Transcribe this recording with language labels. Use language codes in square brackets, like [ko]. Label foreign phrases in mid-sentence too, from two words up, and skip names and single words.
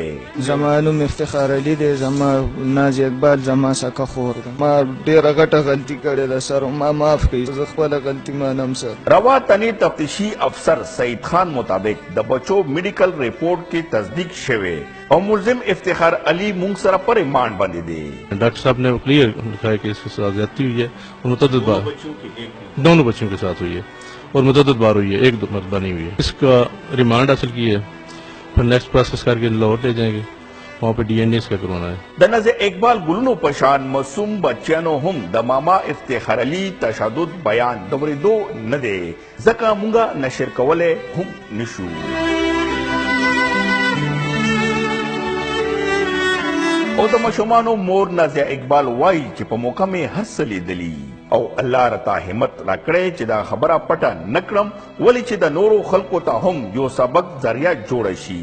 [ps] زما نوم افتخار علي دی، زما نازیه اقبال زما سکه خور ده. ما ډېره غټه غلطي کړې ده سر، ما معاف کړئ، زه خپله غلطي منم سر. روات تانې تفتیشي افسر سعید خان مطابق د بچو میډیکل ریپورٹ کې تصدیق شوی اور ملزم افتخار علی مونگ سره پر ریمانڈ باندې دی. [ur] ڈاکٹر صاحب نے کلیئر لکھا ہے کہ اس کے ساتھ زیادتی ہوئی ہے اور متعدد بار دونوں بچوں کے ساتھ ہوئی ہے اور متعدد بار ہوئی ہے، ایک مرتبہ نہیں ہوئی ہے. اس کا ریمانڈ حاصل کی ہے، پھر [en] next process [ur] کر کے لاہور لے جائیں گے، وہاں پہ DNA اس کا کروانا ہے. [ps] د نازیه اقبال ګلونو پشان معصوم بچیانو هم د ماما افتخار علي تشدد بیان د ورېدو نه دی، ځکه مونږه نشر کولی هم نشو. او د ماشومانو مور نازیه اقبال وایي چې په موقع مې هر څه لیدلي او الله راته همت راکړی چې دا خبره پټه نه کړم، ولې چې د نورو خلکو ته هم یو سبق ذریعه جوړه شي.